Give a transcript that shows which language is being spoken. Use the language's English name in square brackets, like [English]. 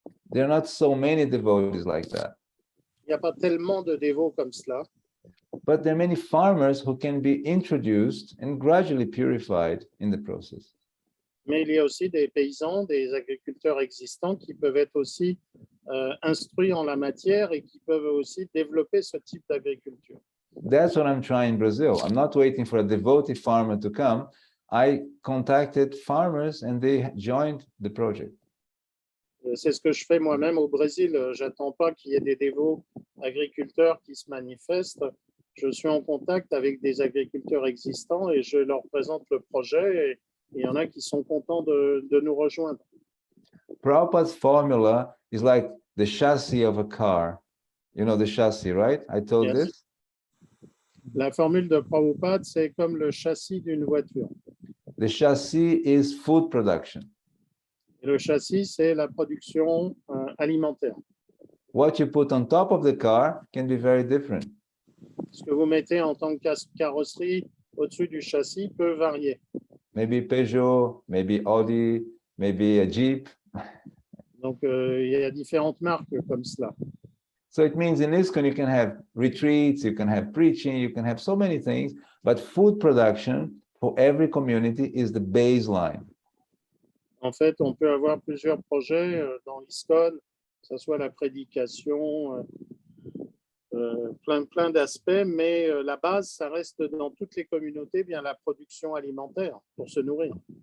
[English] There are not so many devotees like that, [French] Il n'y a pas tellement de dévots comme cela, [English] but there are many farmers who can be introduced and gradually purified in the process. [French] mais il y a aussi des paysans, des agriculteurs existants qui peuvent être aussi instruits en la matière et qui peuvent aussi développer ce type d'agriculture. [English] That's what I'm trying in Brazil. I'm not waiting for a devotee farmer to come. I contacted farmers and they joined the project. [French] C'est ce que je fais moi-même au Brésil. J'attends pas qu'il y ait des dévots agriculteurs qui se manifestent. Je suis en contact avec des agriculteurs existants et je leur présente le projet. Et il y en a qui sont contents de nous rejoindre. [English] Prabhupada's formula is like the chassis of a car. You know the chassis, right? I told Yes. this. [French] La formule de Prabhupada, c'est comme le châssis d'une voiture. [English] The chassis is food production. [French] Et le châssis, c'est la production alimentaire. [English] What you put on top of the car can be very different. [French] Ce que vous mettez en tant que carrosserie au-dessus du châssis peut varier. [English] Maybe Peugeot, maybe Audi, maybe a Jeep. [French] Donc, il y a différentes marques comme cela. [English] So it means in ISKCON you can have retreats, you can have preaching, you can have so many things, but food production for every community is the baseline. [French] En fait, on peut avoir plusieurs projets dans l'ISKCON, que ce soit la prédication, plein d'aspects, mais la base, ça reste dans toutes les communautés, bien la production alimentaire pour se nourrir.